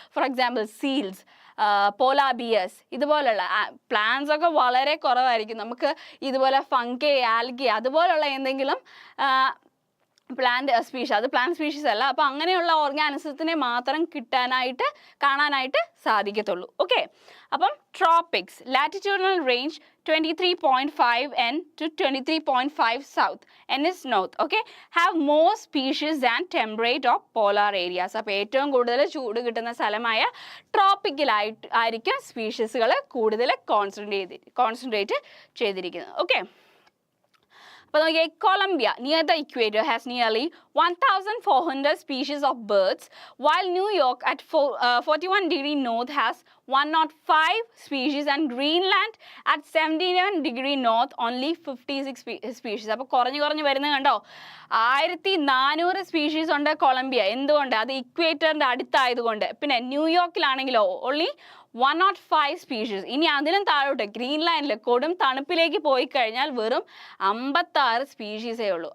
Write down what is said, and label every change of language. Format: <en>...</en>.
<ml>For example seals, പോലാബിയസ്, ഇതുപോലുള്ള plants ഒക്കെ വളരെ കുറവായിരിക്കും. നമുക്ക് ഇതുപോലെ ഫംഗൈ, ആൽഗി അതുപോലുള്ള എന്തെങ്കിലും പ്ലാന്റ് സ്പീഷീസ്, അത് പ്ലാന്റ് സ്പീഷീസ് അല്ല. അപ്പോൾ അങ്ങനെയുള്ള ഓർഗാനിസത്തിനെ മാത്രം കാണാനായിട്ട് സാധിക്കത്തുള്ളൂ.</ml> <en>Okay, അപ്പം tropics, latitudinal range 23.5 N to 23.5 south, N is north, okay, have more species than temperate or polar areas.</en> <ml>അപ്പോൾ ഏറ്റവും കൂടുതൽ ചൂട് കിട്ടുന്ന സ്ഥലമായ ട്രോപ്പിക്കലായിരിക്കും സ്പീഷീസുകൾ കൂടുതൽ കോൺസെൻട്രേറ്റ് ചെയ്തിരിക്കുന്നത്. ഓക്കെ, അപ്പോൾ നോക്കിയാൽ</ml> <en>Colombia near the equator has nearly 1,400 species of birds, while New York at 41 degree north has 105 species and Greenland at 71 degree north only 56 species.</en> <ml>അപ്പോൾ കുറഞ്ഞു വരുന്നത് കണ്ടോ, 1,400 സ്പീഷീസ് ഉണ്ട് കൊളംബിയ. എന്തുകൊണ്ട്? അത് ഇക്വേറ്ററിൻ്റെ അടുത്തായതുകൊണ്ട്. പിന്നെ ന്യൂയോർക്കിലാണെങ്കിലോ ഓൺലി 105 സ്പീഷീസ്. ഇനി അതിനും താഴോട്ട് ഗ്രീൻലാൻഡിൽ കൊടും തണുപ്പിലേക്ക് പോയി കഴിഞ്ഞാൽ വെറും 56 സ്പീഷീസേ ഉള്ളൂ.</ml>